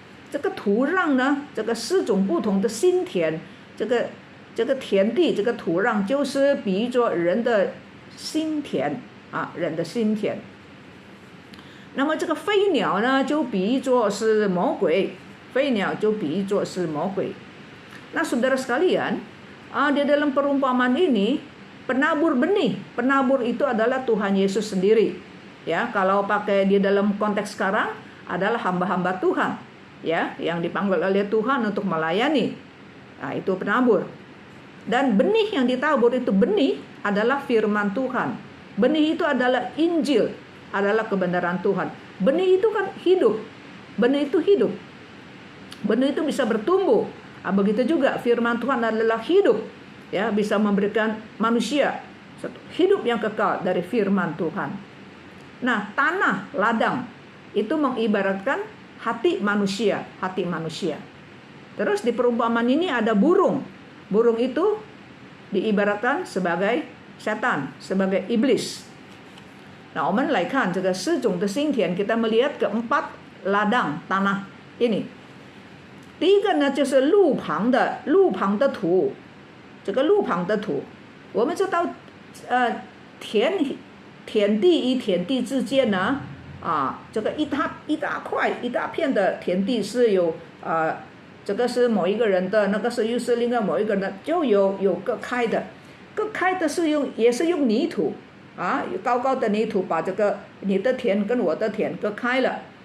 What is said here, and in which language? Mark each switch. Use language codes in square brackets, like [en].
[zh] 这个土壤呢，这个4种不同的心田，这个田地，这个土壤就是比喻作人的心田人的心田。那么这个飞鸟呢，就比喻作是魔鬼，飞鸟就比喻作是魔鬼。 [id] Nah, saudara sekalian, di dalam perumpamaan ini penabur benih, penabur itu adalah Tuhan Yesus sendiri. Ya, kalau pakai di dalam konteks sekarang adalah hamba-hamba Tuhan, ya, yang dipanggil oleh Tuhan untuk melayani. Nah, itu penabur. Dan benih yang ditabur itu benih adalah firman Tuhan. Benih itu adalah Injil, adalah kebenaran Tuhan. Benih itu kan hidup. Benih itu hidup. Benih itu bisa bertumbuh. Begitu juga firman Tuhan adalah hidup, ya, bisa memberikan manusia satu hidup yang kekal dari firman Tuhan. Nah, tanah ladang itu mengibaratkan hati manusia, hati manusia. Terus di perumpamaan ini ada burung. Burung itu diibaratkan sebagai setan, sebagai iblis. Nah, [zh] 我们来看这个4种的心田， [id] kita melihat keempat ladang tanah ini. [zh] 第一个呢，就是路旁的土。这个路旁的土，我们知道，田地与田地之间呢，这个一大块一大片的田地是有这个是某一个人的，那个是又是另外某一个人的，就有割开的，割开的是也是用泥土高高的泥土把这个你的田跟我的田割开了。